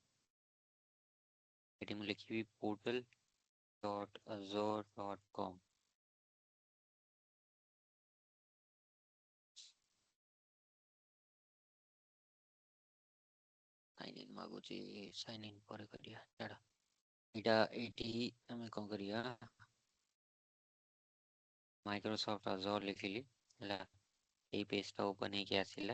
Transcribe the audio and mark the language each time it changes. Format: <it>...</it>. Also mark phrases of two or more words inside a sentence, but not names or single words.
<or>ଏଠି ମୁଁ ଲେଖିବି portal.azure.com।</or> <en>sign in</en> <or>ମାଗୁଛି,</or> <en>sign in</en> <or>ପରେ କରିବା ଛାଡ଼। ଏଇଟା ଏଇଠି ଆମେ କ'ଣ କରିବା, ମାଇକ୍ରୋସଫ୍ଟ ଆଜୋର ଲେଖିଲି ହେଲା, ଏଇ ପେଜଟା ଓପନ୍ ହେଇକି ଆସିଲା।</or>